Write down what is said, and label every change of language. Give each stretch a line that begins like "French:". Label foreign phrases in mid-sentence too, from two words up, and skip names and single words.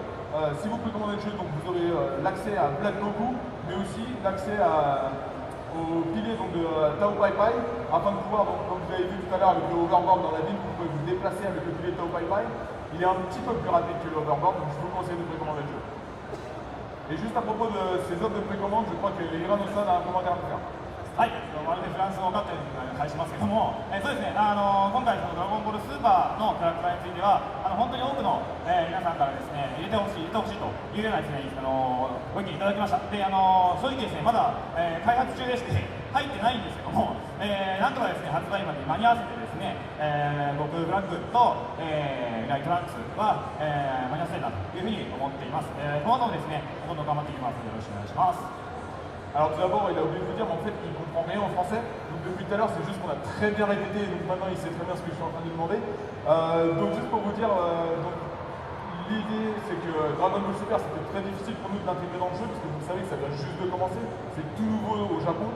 French: Si vous précommandez le jeu, donc vous aurez l'accès à Black Goku, mais aussi l'accès au pilier donc, de Tao Pai Pai, afin de pouvoir, donc, comme vous avez vu tout à l'heure avec le hoverboard dans la ville, vous pouvez vous déplacer avec le pilier Tao Pai Pai. Il est un petit peu plus rapide que le hoverboard, donc je vous conseille de précommander le jeu. Et juste à propos de ces offres de précommande, je crois que Hirano-san a un commentaire à faire.
Japanese: はい、まるでフランス語かって返しますけども、そうですね、今回、ドラゴンボールスーパーのキャラクターについては、本当に多くの、皆さんからですね、入れてほしいというようなですね、ご意見いただきました。で、正直ですね、まだ、開発中でして、入ってないんですけども、なんとかですね、発売までに間に合わせてですね、僕、ブラックと、未来トランクスは、間に合わせたいなというふうに思っています。この後もですね、どんどん頑張っていきますので、よろしくお願いします。
French: Alors tout d'abord, il a oublié de vous dire, mais en fait, il ne comprend rien en français. Donc depuis tout à l'heure, c'est juste qu'on a très bien répété, donc maintenant il sait très bien ce que je suis en train de lui demander. Donc juste pour vous dire, l'idée c'est que Dragon Ball Super, c'était très difficile pour nous de l'intégrer dans le jeu, parce que vous savez que ça vient juste de commencer, c'est tout nouveau au Japon.